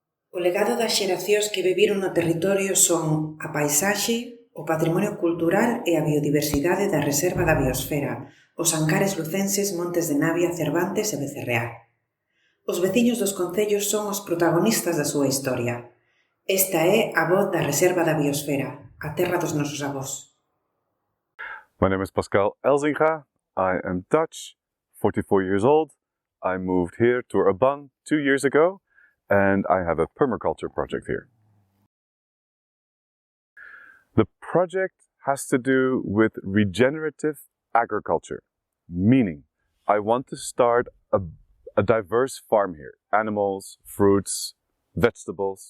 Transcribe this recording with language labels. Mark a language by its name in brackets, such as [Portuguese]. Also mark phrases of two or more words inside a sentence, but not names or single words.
[Galician] O legado das xeracións que viviron no territorio son a paisaxe, o patrimonio cultural e a biodiversidade da Reserva da Biosfera, os ancares lucenses Montes de Navia, Cervantes e Becerreá. Os veciños dos concellos son os protagonistas da súa historia. Esta é a voz da Reserva da Biosfera, a terra dos nosos avós. [English] My name is Pascal. I am Dutch, 44 years old. I moved here to Urban 2 years ago, and I have a permaculture project here. The project has to do with regenerative agriculture, meaning I want to start a diverse farm here, animals, fruits, vegetables.